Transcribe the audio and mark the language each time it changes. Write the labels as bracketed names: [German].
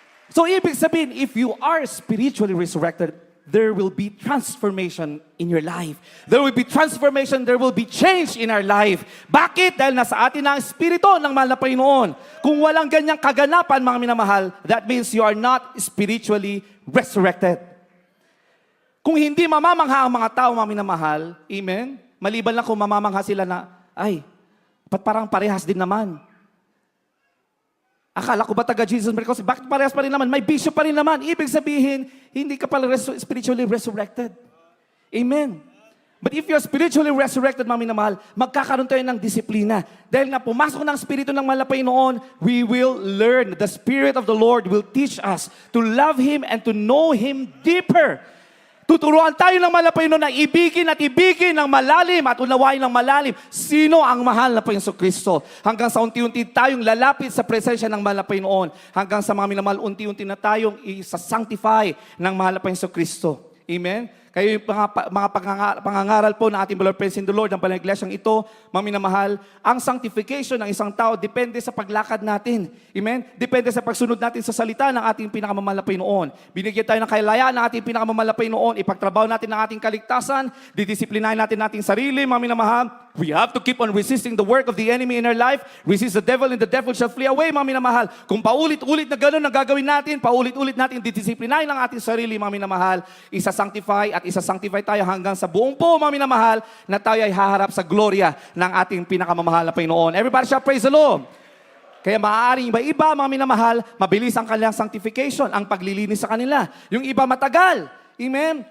[Filipino] So ibig sabihin, [English] if you are spiritually resurrected, there will be transformation in your life. There will be transformation, there will be change in our life. [Filipino] Bakit? Dahil nasa atin na ang Espiritu ng mahal na Panginoon. Kung walang ganyang kaganapan, mga minamahal, [English] that means you are not spiritually resurrected. [Filipino] Kung hindi mamamangha ang mga tao, mga minamahal, amen? Maliban lang kung mamamangha sila na, ay, parang parehas din naman. Akala ko ba taga Jesus Miracles? Bakit parehas pa rin naman? May bisyo pa rin naman. Ibig sabihin, hindi ka pala spiritually resurrected. Amen. [English] But if you're spiritually resurrected, [Filipino] mga minamahal, magkakaroon tayo ng disiplina. Dahil na pumasok ng Espiritu ng mahal na Panginoon, [English] we will learn. The Spirit of the Lord will teach us to love Him and to know Him deeper. [Filipino] Tuturuan tayo ng mahal na Panginoon na ibigin at ibigin ng malalim at unawain ng malalim. Sino ang mahal na Panginoon Kristo? Hanggang sa unti-unti tayong lalapit sa presensya ng mahal na Panginoon. Hanggang sa mga minamahal, unti-unti na tayong isa-sanctify ng mahal na Panginoon Kristo. Amen? Kayo yung mga pangangaral po ng ating Lord, [English] praise in the Lord, [Filipino] ng Balang Iglesyang ito, mga minamahal, ang sanctification ng isang tao depende sa paglakad natin. Amen? Depende sa pagsunod natin sa salita ng ating pinakamamahal na Panginoon. Binigyan tayo ng kalayaan ng ating pinakamamahal na Panginoon, ipagtrabaho natin ang ating kaligtasan, didisiplinahin natin ating sarili, mga minamahal. [English] We have to keep on resisting the work of the enemy in our life. Resist the devil and the devil shall flee away, [Filipino] mga minamahal. Kung paulit-ulit na gano'n ang gagawin natin, paulit-ulit natin didisiplinahin ang ating sarili, mga minamahal, isa-sanctify at isa-sanctify tayo hanggang sa buong po, mga minamahal, na tayo ay haharap sa gloria ng ating pinakamamahal na Panginoon. [English] Everybody shall praise the Lord. [Filipino] Kaya maaaring iba-iba, mga minamahal, mabilis ang kanilang sanctification, ang paglilinis sa kanila. Yung iba matagal. Amen?